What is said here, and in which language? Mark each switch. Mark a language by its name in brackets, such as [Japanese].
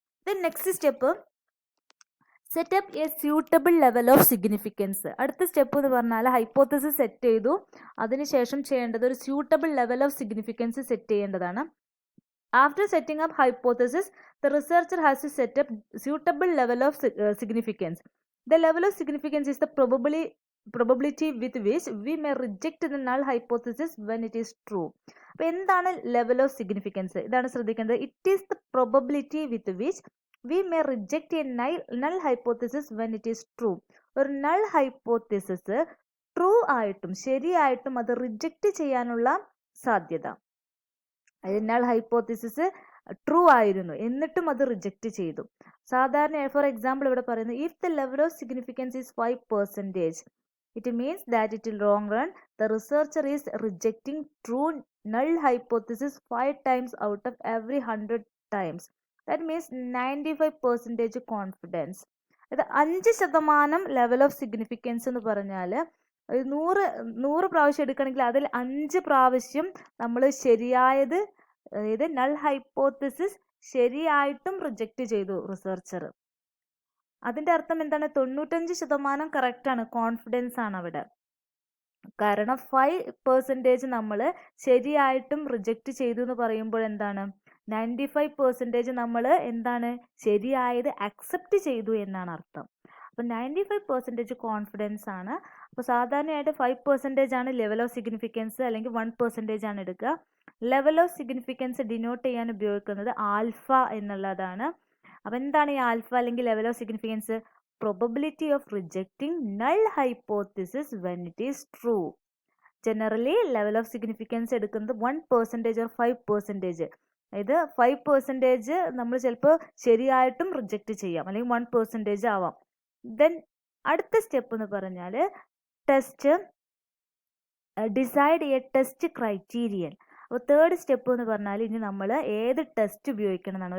[English] Then next step, set up a suitable level of significance. [Malayalam] അടുത്ത step എന്ന് പറഞ്ഞാൽ hypothesis set ചെയ്തു, അതിനുശേഷം ചെയ്യേണ്ടത് ഒരു suitable level of significance set ചെയ്യേണ്ടതാണ്. [English] After setting up hypothesis the researcher has to set up suitable level of significance. The level of significance is the probability with which we may reject the null hypothesis when it is true. [Malayalam] അപ്പോൾ എന്താണ് [English] Level of significance? [Malayalam] ഇതാണ് ശ്രദ്ധിക്കേണ്ടത്. [English] It is the probability with which we may reject a null hypothesis when it is true. [Malayalam] ഒരു null hypothesis true ആയിട്ടും ശരിയായിട്ടും അത് reject ചെയ്യാനുള്ള സാധ്യത. അതായത് null hypothesis ട്രൂ ആയിരുന്നു എന്നിട്ടും അത് റിജക്റ്റ് ചെയ്തു. സാധാരണ [English] for example [Malayalam] ഇവിടെ പറയുന്നത്, [English] If the level of significance is 5%, it means that it will long run the researcher is rejecting true null hypothesis 5 times out of every 100 times. That means 95% confidence. [Malayalam] അത് 5% level of significance എന്ന് പറഞ്ഞാൽ 100 പ്രാവശ്യം എടുക്കണമെങ്കിൽ അതിൽ 5 പ്രാവശ്യം നമ്മൾ ശരിയായത്, അതായത് നൾ ഹൈപ്പോത്തിസിസ് ശരിയായിട്ടും റിജക്റ്റ് ചെയ്തു റിസർച്ചർ. അതിൻ്റെ അർത്ഥം എന്താണ്? 95% കറക്റ്റ് ആണ്, കോൺഫിഡൻസ് ആണ് അവിടെ. കാരണം 5% നമ്മൾ ശരിയായിട്ടും റിജക്റ്റ് ചെയ്തു എന്ന് പറയുമ്പോൾ എന്താണ് 95% നമ്മൾ എന്താണ് ശരിയായത് അക്സെപ്റ്റ് ചെയ്തു എന്നാണ് അർത്ഥം. അപ്പം 95% കോൺഫിഡൻസ് ആണ്. അപ്പോൾ സാധാരണയായിട്ട് 5% ആണ് ലെവൽ ഓഫ് സിഗ്നിഫിക്കൻസ്, അല്ലെങ്കിൽ 1% ആണ് എടുക്കുക. ലെവൽ ഓഫ് സിഗ്നിഫിക്കൻസ് ഡിനോട്ട് ചെയ്യാൻ ഉപയോഗിക്കുന്നത് ആൽഫ എന്നുള്ളതാണ്. അപ്പം എന്താണ് ഈ ആൽഫ അല്ലെങ്കിൽ level of significance? [English] probability of rejecting null hypothesis when it is true. Generally level of significance എടുക്കുന്നത് 1% or 5%. [Malayalam] അതായത് 5% നമ്മൾ ചിലപ്പോൾ ശരിയായിട്ടും റിജക്റ്റ് ചെയ്യാം, അല്ലെങ്കിൽ 1% ആവാം. [English] then [Malayalam] അടുത്ത സ്റ്റെപ്പ് എന്ന് പറഞ്ഞാൽ [English] Test decide a test criterion. [Malayalam] അപ്പോൾ തേർഡ് സ്റ്റെപ്പ് എന്ന് പറഞ്ഞാൽ ഇനി നമ്മൾ ഏത് ടെസ്റ്റ് ഉപയോഗിക്കണം എന്നാണ്.